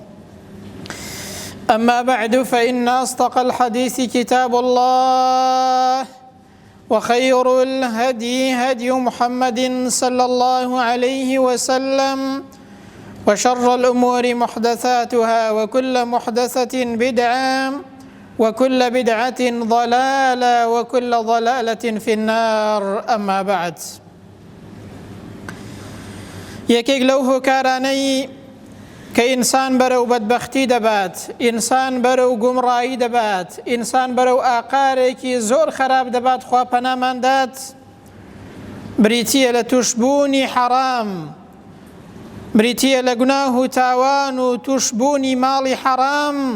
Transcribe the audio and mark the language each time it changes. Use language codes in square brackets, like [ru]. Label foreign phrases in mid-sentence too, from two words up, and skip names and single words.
[ar] أما بعد، فإن أصدق الحديث كتاب الله، وخير الهدي هدي محمد صلى الله عليه وسلم، وشر الأمور محدثاتها، وكل محدثة بدعة، وكل بدعة ضلالة، وكل ضلالة في النار. أما بعد، [ckb] یەکێک لەو هۆکارانەی کە ئینسان بەرەو بەدبەختی دەبات، ئینسان بەرەو گومڕایی دەبات، ئینسان بەرەو ئاقارێکی زۆر خراپ دەبات، خوا پەناماندات، بریتیە لە توشبوونی حەرام، بریتیە لە گوناه و تاوان و توشبوونی ماڵی حەرام.